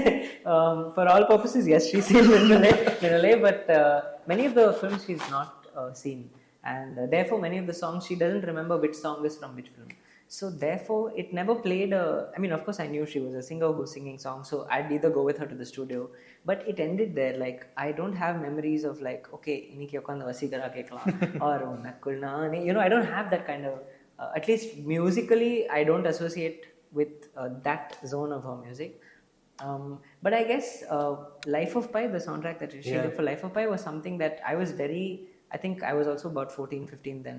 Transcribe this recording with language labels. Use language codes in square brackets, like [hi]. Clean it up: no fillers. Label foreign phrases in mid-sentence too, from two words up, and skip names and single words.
[en] For all purposes, yes, she's seen Minnale, but many of the films she's not seen, and therefore many of the songs she doesn't remember which song is from which film. So therefore, it never played I mean, of course, I knew she was a singer who's singing songs, so I'd either go with her to the studio, but it ended there. Like, I don't have memories of like, okay, iniki ukkandu vasikara kekala, or I don't have that kind of, at least musically, I don't associate with that zone of her music. But I guess Life of Pi, the soundtrack that she did for Life of Pi, was something that I was I think I was also about 14, 15 then.